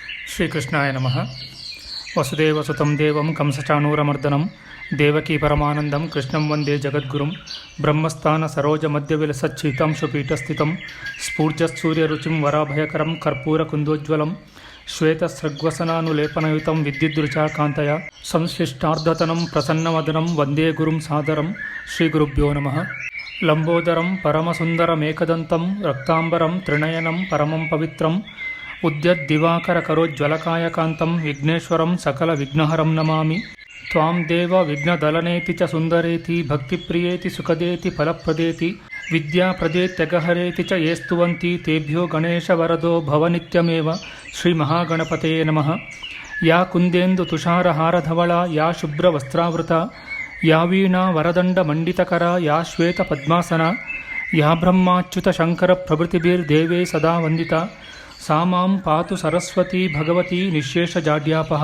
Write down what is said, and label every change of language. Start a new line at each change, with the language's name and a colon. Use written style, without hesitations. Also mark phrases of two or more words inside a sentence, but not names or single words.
Sanskrit: ಶ್ರೀಕೃಷ್ಣಾಯ ನಮಃ. ವಸುದೇವಸುತಂ ದೇವಂ ಕಂಸಚಾಣೂರಮರ್ದನಂ ದೇವಕೀ ಪರಮಾನಂದಂ ಕೃಷ್ಣಂ ವಂದೇ ಜಗದ್ಗುರುಂ. ಬ್ರಹ್ಮಸ್ಥಾನ ಸರೋಜ ಮಧ್ಯವಿಲಸಚ್ಛೀತಾಂಶುಪೀಠಸ್ಥಿತಂ ಸ್ಫೂರ್ಜಸ್ಸೂರ್ಯರುಚಿಂ ವರಾಭಯಕರಂ ಕರ್ಪೂರ ಕುಂದೋಜ್ವಲಂ ಶ್ವೇತಸೃಗ್ವಸನಾನುಲೇಪನಯುತಂ ವಿದ್ಯುದ್ರುಚಾಕಾಂತಯ ಸಂಶ್ಲಿಷ್ಟಾರ್ಧತನಂ ಪ್ರಸನ್ನವದನಂ ವಂದೇ ಗುರುಂ ಸಾದರಂ. ಶ್ರೀಗುರುಭ್ಯೋ ನಮಃ. ಲಂಬೋದರಂ ಪರಮಸುಂದರಮೇಕದಂತಂ ರಕ್ತಾಂಬರಂ ತ್ರಿನಯನಂ ಪರಮಂ ಪವಿತ್ರಂ ಉದ್ಯದ್ದಿವಾಕರ ಕರೋಜ್ವಲಕಾಯಕಾಂತಂ ವಿಘ್ನೇಶ್ವರಂ ಸಕಲ ವಿಘ್ನಹರಂ ನಮಾಮಿ. ತ್ವಾಂ ದೇವ ವಿಘ್ನದಲನೇತಿ ಚ ಸುಂದರೇತಿ ಭಕ್ತಿಪ್ರಿಯೇತಿ ಸುಖದೇತಿ ಫಲಪ್ರದೇತಿ ವಿದ್ಯಾಪ್ರದೇತ್ಯಗಹರೇತಿ ಚ ಯೇ ಸ್ತುವಂತಿ ತೇಭ್ಯೋ ಗಣೇಶವರದೋ ಭವನಿತ್ಯಮೇವ. ಶ್ರೀಮಹಾಗಣಪತಯೇ ನಮಃ. ಯಾ ಕುಂದೇಂದು ತುಷಾರಹಾರಧವಳ ಯಾ ಶುಭ್ರವಸ್ತ್ರಾವೃತ ಯಾ ವೀಣಾ ವರದಂಡಮಂಡಿತಕರ ಯಾ ಶ್ವೇತಪದ್ಮಾಸನ ಯಾ ಬ್ರಹ್ಮಾಚ್ಯುತ ಶಂಕರ ಪ್ರಭೃತಿಭಿರ್ದೇವೇ ಸದಾ ವಂದಿತ ಸಾ ಮಾಂ ಪಾತು ಸರಸ್ವತಿ ಭಗವತಿ ನಿಶೇಷಜಾಡ್ಯಾಪಃ.